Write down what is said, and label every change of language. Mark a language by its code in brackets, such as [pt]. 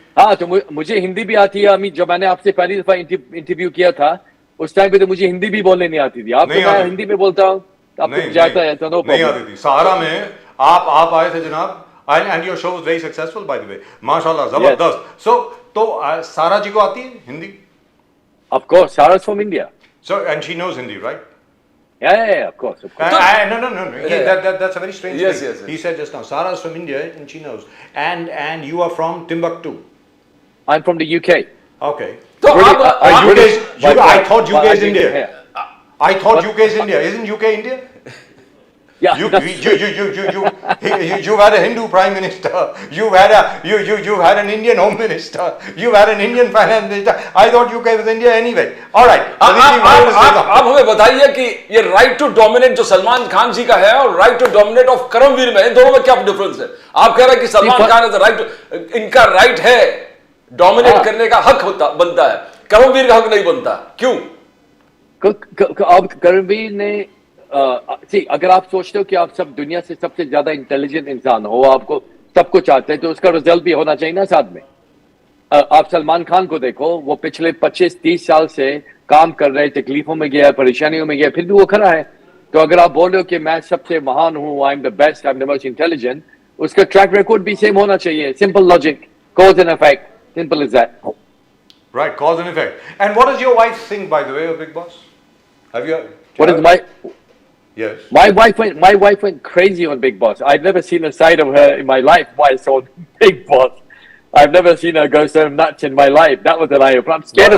[hi] हाँ, तो मुझे हिंदी भी आती है। जब मैंने आपसे पहली दफा इंटरव्यू किया था, उस टाइम पे तो मुझे हिंदी भी बोलने नहीं आती थी। आप तो मैं हिंदी में बोलता हूँ, आपको जाता है तो नो प्रॉब्लम। नहीं आती थी। सहारा में आप आए थे जनाब, [en] and your show was very successful, by the way. [hi] माशाल्लाह, जबरदस्त। So तो सारा जी को आती है Hindi? [en] Of course, Sarah's from India. So, and she knows Hindi, right? Yeah, of course. No. That's a very strange thing. Yes. He said just now, Sarah's from India and she knows. And you are from Timbuktu. I'm from the UK. Okay. So I thought UK is India. I thought UK is India. Isn't UK India? Yeah. You've had a Hindu prime minister. You've had an Indian home minister. You've had an Indian finance minister. I thought UK was India anyway. All right. [hi] आप हमें बताइए कि ये [en] right to dominate [hi] जो सलमान खान जी का है और [en] right to dominate of [hi] Karambir में, इन दोनों में क्या डिफरेंस है? आप कह रहे हैं कि Salman Khan [en] is the right to, [hi] इनका right है dominate करने का हक बनता है, करमवीर का हक नहीं बनता, क्यों? अब करमवीर ने अगर आप सोचते हो कि आप सब दुनिया से सबसे ज्यादा इंटेलिजेंट इंसान हो, आपको सब कुछ आते हैं, तो उसका रिजल्ट भी होना चाहिए ना साथ में। आप सलमान खान को देखो, वो पिछले 25-30 साल से काम कर रहे, तकलीफों में गया, परेशानियों में गया, फिर भी वो खड़ा है। तो अगर आप बोल रहे हो कि मैं सबसे महान हूँ, [en] I am the best, I am the most intelligent, [hi] उसका ट्रैक रिकॉर्ड भी सेम होना चाहिए. [en] Simple logic, cause and effect, simple is that. Right, cause and effect. And what does your wife think, by the way, of Big Boss? Have you? What is my Yes. my wife went crazy on Big Boss. I've never seen a side of her in my life while I saw Big Boss. I've never seen her go so nuts in my life. That was an eye opener. I'm scared